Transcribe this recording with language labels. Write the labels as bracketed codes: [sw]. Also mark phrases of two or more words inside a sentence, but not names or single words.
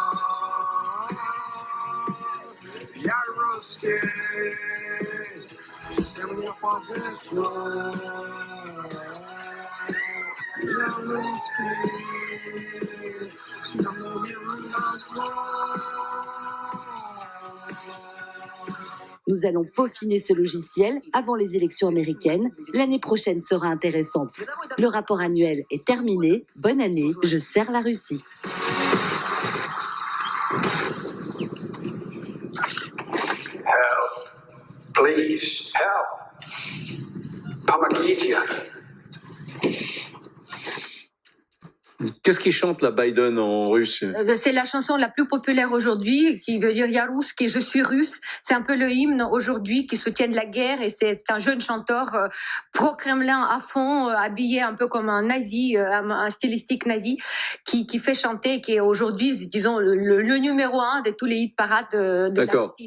[ru] Я русский, и мне повезло. Я русский, всему миру назло. [fr] Nous allons peaufiner ce logiciel avant les élections américaines. L'année prochaine sera intéressante. Le rapport annuel est terminé. Bonne année, je sers la Russie. [en] Help. Please, help. [ru] Помогите. [fr] Qu'est-ce qu'il chante la Biden en russe? C'est la chanson la plus populaire aujourd'hui, qui veut dire [ru] Я русский, [fr] je suis russe. C'est un peu le hymne aujourd'hui qui soutient la guerre et c'est un jeune chanteur pro-Kremlin à fond, habillé un peu comme un nazi, un stylistique nazi, qui fait chanter, qui est aujourd'hui, disons, le numéro 1 de tous les hit parades de la Russie.